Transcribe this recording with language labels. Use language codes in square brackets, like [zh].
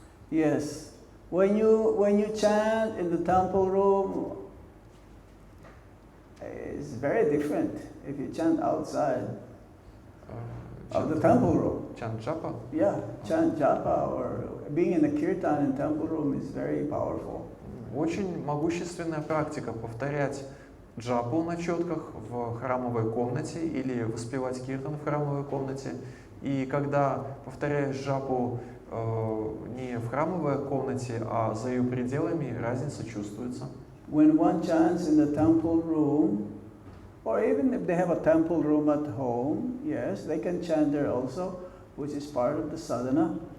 [en] Yes, when you chant in the temple room, it's very different if you chant outside of the temple room. Чант джапа? Yeah, chant japa or being in the kirtan in temple room is very powerful. [ru] Очень могущественная практика повторять джапу на четках в храмовой комнате или воспевать киртан в храмовой комнате. И когда повторяешь джапу не в храмовой комнате, а за ее пределами, разница чувствуется. [en] When one chants in the temple room, or even if they have a temple room at home, yes, they can chant there also, which is part of the sadhana.